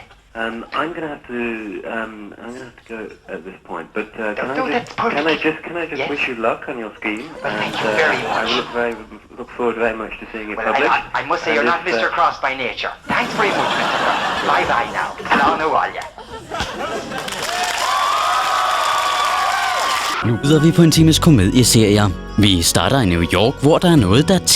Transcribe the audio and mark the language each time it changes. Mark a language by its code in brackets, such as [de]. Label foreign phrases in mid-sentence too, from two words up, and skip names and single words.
[en] I'm gonna have to go at this point. But can I just wish you luck on your scheme? Well, thank you very much. I look forward very much to seeing it published. I must say, you're not Mr. Cross by nature. Thanks very much, Mr. Cross. Bye bye now. Hello, Noalia. [da] Nu byder vi på en times komedieserier. Vi starter i New York, hvor der er noget, der